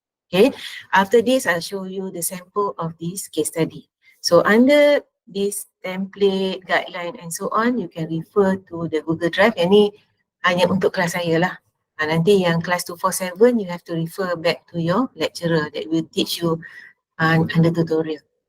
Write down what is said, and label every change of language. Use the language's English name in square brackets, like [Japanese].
[English] Okay, after this I'll show you the sample of this case study. So under this template, guideline and so on, you can refer to the Google Drive. [Malay] Yang ni hanya untuk kelas saya lah. Nanti yang kelas 247, [English] you have to refer back to your lecturer that will teach you under tutorial.